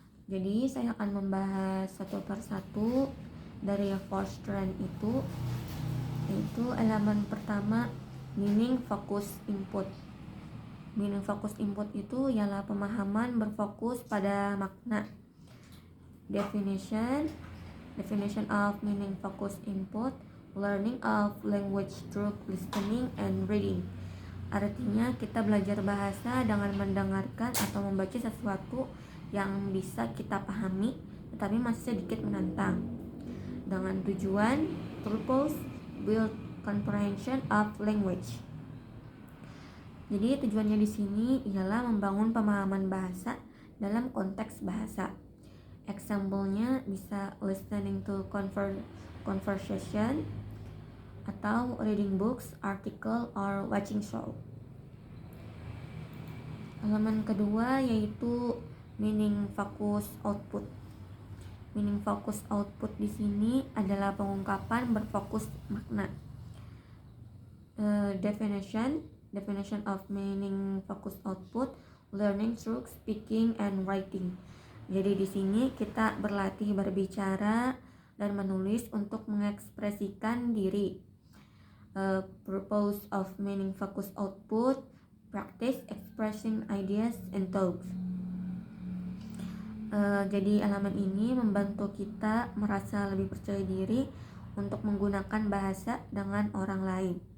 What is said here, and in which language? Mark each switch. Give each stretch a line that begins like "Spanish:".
Indonesian: Jadi saya akan membahas satu persatu dari four strand itu, yaitu elemen pertama, meaning focus input. Meaning focus input itu ialah pemahaman berfokus pada makna.
English: Definition of meaning focus input, learning of language through listening and reading.
Indonesian: Artinya kita belajar bahasa dengan mendengarkan atau membaca sesuatu yang bisa kita pahami tetapi masih sedikit menantang, dengan tujuan
English: purpose build comprehension of language.
Indonesian: Jadi tujuannya di sini ialah membangun pemahaman bahasa dalam konteks bahasa.
English: Example-nya bisa listening to conversation, atau reading books, article, or watching show.
Indonesian: Elemen kedua yaitu meaning focus output. Meaning focus output di sini adalah pengungkapan berfokus makna.
English: Definition of meaning focus output, learning through speaking and writing.
Indonesian: Jadi di sini kita berlatih berbicara dan menulis untuk mengekspresikan diri.
English: Purpose of meaning focus output, practice expressing ideas and thoughts.
Indonesian: Jadi elemen ini membantu kita merasa lebih percaya diri untuk menggunakan bahasa dengan orang lain.